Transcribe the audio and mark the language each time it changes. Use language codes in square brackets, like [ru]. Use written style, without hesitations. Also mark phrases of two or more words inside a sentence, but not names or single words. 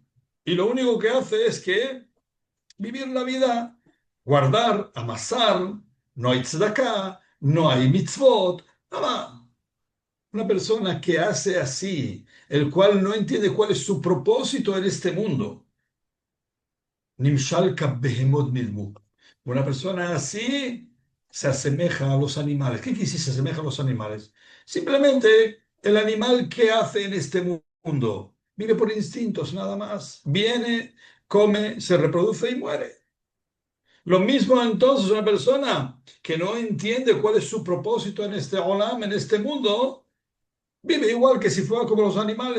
[es] Y lo único que hace es que vivir la vida, guardar, amasar, no hay tzedakah, no hay mitzvot, nada. Una persona que hace así, el cual no entiende cuál es su propósito en este mundo. [he] נמשל בהמות נדמו. [es] Una persona así se asemeja a los animales. ¿Qué quiere decir se asemeja a los animales? Simplemente el animal que hace en este mundo vive por instintos nada más. Viene, come, se reproduce y muere. Lo mismo entonces una persona que no entiende cuál es su propósito en este olam, en este mundo, vive igual que si fuera como los animales.